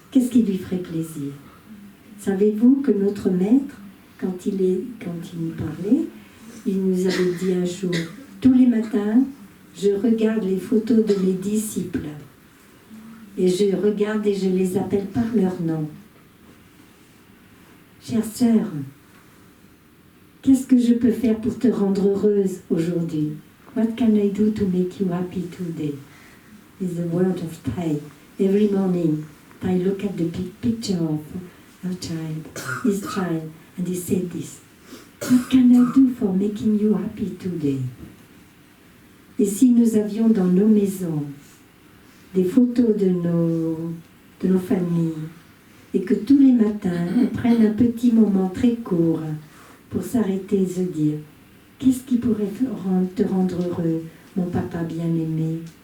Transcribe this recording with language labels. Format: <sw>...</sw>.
<fr>Qu'est-ce qui lui ferait plaisir? Savez-vous que notre maître, quand il nous parlait, il nous avait dit un jour, tous les matins, je regarde les photos de mes disciples. Et je regarde et je les appelle par leur nom. Chère sœur, qu'est-ce que je peux faire pour te rendre heureuse aujourd'hui?</fr> <en>What can I do to make you happy today? Is the word of Thai. Every morning, I look at the big picture of her child, his child, and he said this. What can I do for making you happy today?</en> <fr>Et si nous avions dans nos maisons des photos de nos familles, et que tous les matins, on prenne un petit moment très court pour s'arrêter et se dire « Qu'est-ce qui pourrait te rendre heureux, mon papa bien-aimé?</fr>